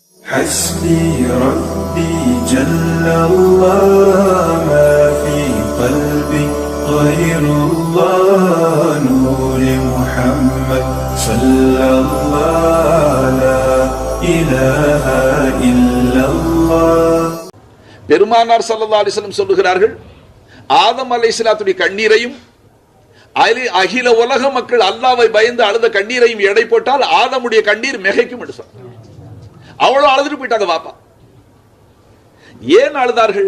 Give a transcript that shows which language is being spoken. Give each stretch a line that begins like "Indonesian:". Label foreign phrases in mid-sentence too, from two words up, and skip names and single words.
Arabic: حسبي ربي جل الله ما في قلبي غير الله نور محمد صلى الله لا إله إلا الله.
Tamil: பெருமானார்
Arabic: صلى الله عليه وسلم
Tamil: சொல்லுகிறார்கள், ஆதம் அலைஹிஸ்ஸலாத்துடைய கண்ணீரையும் அகில உலக மக்கள் அல்லாஹ்வை பயந்து அழுத கண்ணீரையும் எடை போட்டால் ஆதமுடைய கண்ணீர் மிகைக்கும் என்று சொன்னார். அவ்வளவு அழுதுட்டு போயிட்டாங்க பாப்பா. ஏன் அழுதார்கள்?